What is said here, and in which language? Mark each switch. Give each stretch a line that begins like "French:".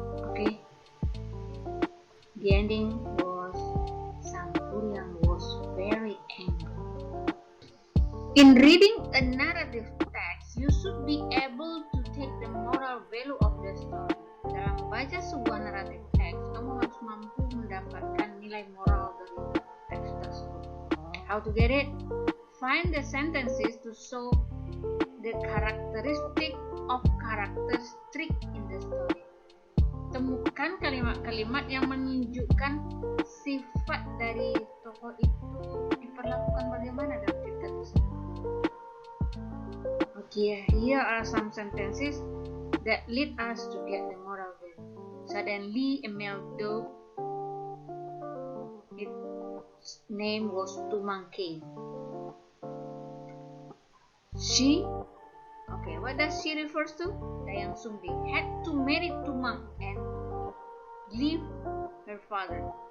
English: Okay, the ending was Sangkuriang was very angry. In reading a narrative text, you should be able to take the moral value of the story.
Indonesian: Dalam membaca sebuah naratif teks, kamu harus mampu mendapatkan nilai moral dari teks tersebut.
English: How to get it? Find the sentences to show the characteristic of characteristic in the story.
Indonesian: Temukan kalimat-kalimat yang menunjukkan sifat dari tokoh itu diperlakukan bagaimana dalam cerita tersebut.
English: Okay, here are some sentences that lead us to get the moral value. Suddenly, a male dog, its name was Tumang came. She, okay, what does she refers to? Dayang Sumbi had to marry Tumang and leave her father.